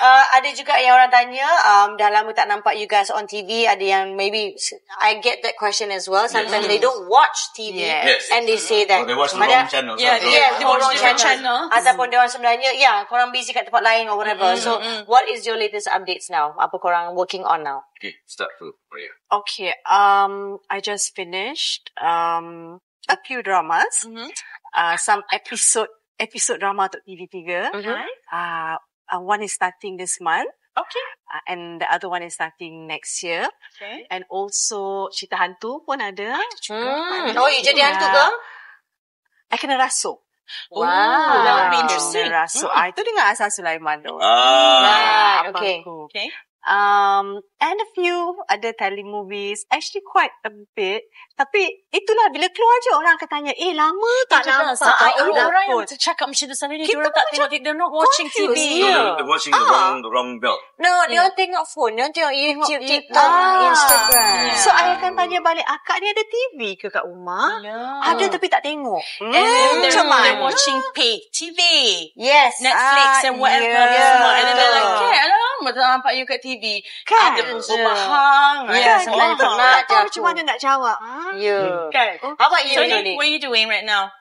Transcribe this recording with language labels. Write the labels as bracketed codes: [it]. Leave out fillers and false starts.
[ms] Ada juga yang orang tanya, dah lama tak nampak [en] you guys on TV. [ms] Ada yang [en] maybe, I get that question as well. Sometimes they don't watch TV and they say that. They watch the wrong channel. They watch different channel. [ms] Ataupun dia orang sebenarnya, korang busy kat tempat lain or whatever. [en] So, what is your latest updates now? [ms] Apa korang [en] working on now? Okay, start to Maria. Okay, I just finished a few dramas. Some episode drama untuk TV3. One is starting this month. Okay. And the other one is starting next year. Okay. And also [ms] cerita hantu pun ada. You jadi hantu ke? I kena rasuk. [en] Wow. That would be interesting. [ms] Kena rasuk. Itu dengan Asal Sulaiman tu. [en] Right, okay. Okay. And a few other telemovies. Actually quite a bit. [ms] Tapi itulah bila keluar je orang akan tanya, lama tak nampak. Orang yang cakap macam tu sana ni, diorang tak tengok, [en] they're not watching TV. They're watching the wrong belt. [ms] No, dia orang tengok phone. Dia orang tengok YouTube, TikTok, Instagram. So, I akan tanya balik, akak ni ada TV ke kat rumah? Ada tapi tak tengok. [en] And they're watching paid TV. Yes. Netflix and whatever. And then they're like, [ms] lama tak nampak [en] you kat TV. [ms] Kan? Ada bahang. Sebenarnya Tak tahu macam mana nak jawab. [en] Okay. How about you, Tony, Tony? what are you doing right now?